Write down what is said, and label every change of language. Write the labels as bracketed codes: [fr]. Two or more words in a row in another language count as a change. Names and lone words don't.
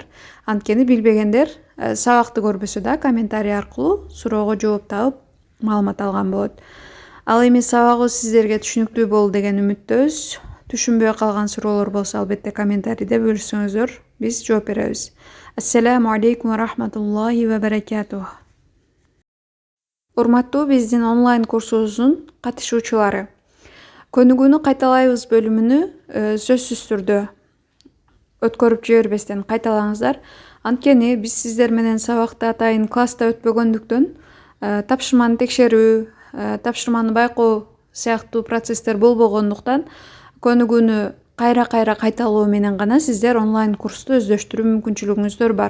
[ky] Анткени билбегендер сабакты көрбөсө да комментарий аркылуу суроого жооп таап маалымат алган болот. Ал эми сабагыбыз сиздерге түшүнүктүү болду деген үмүттөбүз. Түшүнбөй калган суроолор болсо албетте комментарийде бөлүшсөңүздөр, биз жооп беребиз. [ar] السلام عليكم ورحمة الله وبركاته. [ky] Урматтуу биздин онлайн курсубуздун катышуучулары. Көнүгүүнү кайталайбыз бөлүмүнү сөзсүз түрдө өткөрүп жибербестен кайталаңыздар. Анткени биз сиздер менен сабакты атайын класста өтпөгөндүктөн тапшырманы текшерүү, тапшырманы байкоо сыяктуу процесстер болбогондуктан көнүгүүнү кайра кайталоо менен гана сиздер онлайн курсту өздөштүрүү мүмкүнчүлүгүңүздөр бар.